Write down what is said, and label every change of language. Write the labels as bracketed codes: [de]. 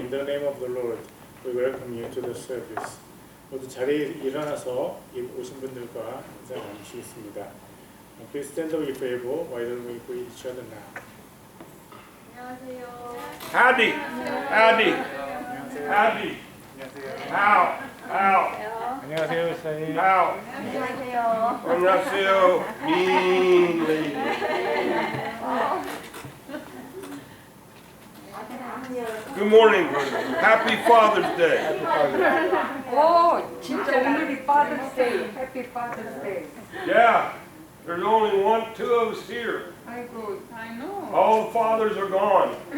[en] In the name of the Lord, we welcome you to the service. [ko] 모두 자리에 일어나서 오신 분들과 인사 나누시겠습니다. [en] Please stand up if able. Why don't we greet each other now? [ko] 안녕하세요. [en] Howdy. Howdy. Howdy. How? [ko] 안녕하세요, 사인. [en] How? [ko] 안녕하세요. 안녕하세요. [en] Mean lady. Good morning, brother. Happy Father's Day. [ko] 오, 진짜 오늘이 Father's Day. [en] Happy Father's Day. Yeah, there's only two of us here. 아이고, I know. All the fathers are gone.